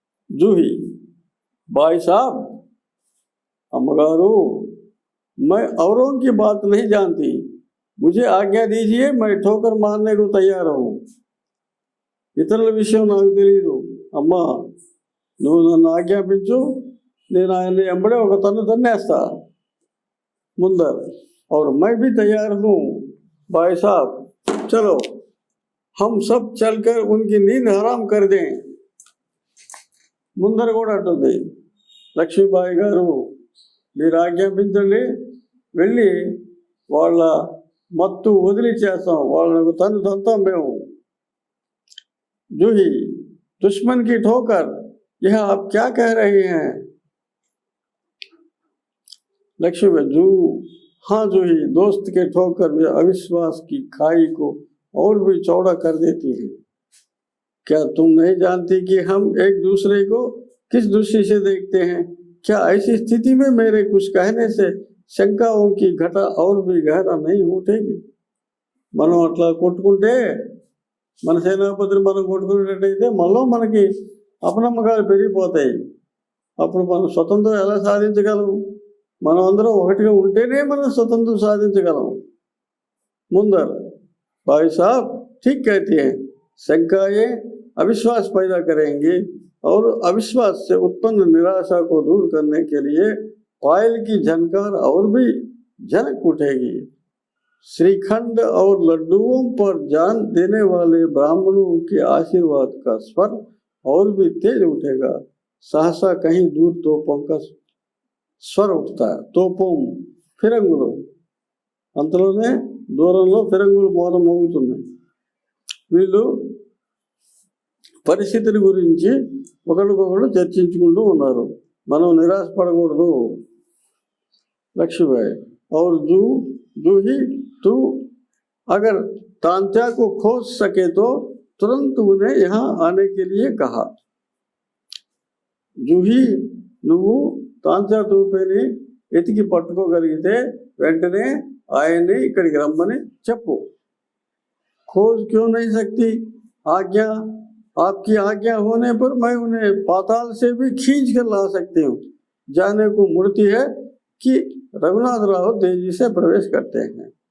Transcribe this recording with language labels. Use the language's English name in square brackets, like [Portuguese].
[Hindi] जूही, भाई साहब, अम्मगारू, मैं औरों की बात नहीं जानती, मुझे आज्ञा दीजिए, मैं ठोकर मारने को तैयार हूँ. [Telugu] ఇతరుల విషయం నాకు తెలియదు. అమ్మా, నువ్వు నన్ను ఆజ్ఞాపించు, నేను ఆయన్ని ఎంబడే ఒక తన్నేస్తా ముందర. [Hindi] और मैं भी तैयार हूँ भाई साहब, चलो हम सब चलकर उनकी नींद हराम कर दें. [Telugu] ముందర కూడా అంటుంది, లక్ష్మీబాయి గారు మీరు ఆజ్ఞాపించండి, వెళ్ళి వాళ్ళ మత్తు వదిలిచ్చేస్తాం, వాళ్ళకు తంతాం మేము. [Hindi] जूही, दुश्मन की ठोकर, यह आप क्या कह रहे हैं. लक्ष्मी, जू, हाँ जूही, दोस्त के ठोकर वे अविश्वास की खाई को और भी चौड़ा कर देती है. क्या तुम नहीं जानती कि हम एक दूसरे को किस दृष्टि से देखते हैं. क्या ऐसी स्थिति में मेरे कुछ कहने से शंकाओं की घटा और भी गहरा नहीं उठेगी. [Telugu] మనం అట్లా కొట్టుకుంటే, మన సేనాపతిని మనం కొట్టుకునేటట్టయితే మనలో మనకి అపనమ్మకాలు పెరిగిపోతాయి. అప్పుడు మనం స్వతంత్రం ఎలా సాధించగలం? మనం అందరం ఒకటిగా ఉంటేనే మనం స్వతంత్రం సాధించగలం. [Hindi] ముందర, भाई साहब ठीक कहती हैं, शंकाएं अविश्वास पैदा करेंगी और अविश्वास से उत्पन्न निराशा को दूर करने के लिए पायल की झनकार और भी झनक उठेगी. श्रीखंड और लड्डुओं पर जान देने वाले ब्राह्मणों के आशीर्वाद का स्वर और भी तेज उठेगा. सहसा कहीं दूर तोपों का స్వర్ ఉठता है. [Telugu] తోపం ఫిరంగులు, అంతలోనే దూరంలో ఫిరంగులు మోగుతున్నాయి. వీళ్ళు పరిస్థితిని గురించి ఒకరికొకరు చర్చించుకుంటూ ఉన్నారు. మనం నిరాశపడకూడదు. [Hindi] లక్ష్మీబాయి, और जूही, तू अगर तांत्या को खोज सके तो तुरंत उन्हें यहाँ आने के लिए कहा. [Telugu] जूही, నువ్వు తాంత్యా తూపేని ఎతికి పట్టుకోగలిగితే వెంటనే ఆయన్ని ఇక్కడికి రమ్మని చెప్పు. [Hindi] खोज क्यों नहीं सकती, आज्ञा, आपकी आज्ञा होने पर मैं उन्हें पाताल से भी खींच कर ला सकती हूँ. जाने को मुड़ती है कि रघुनाथ राव तेजी से प्रवेश करते हैं.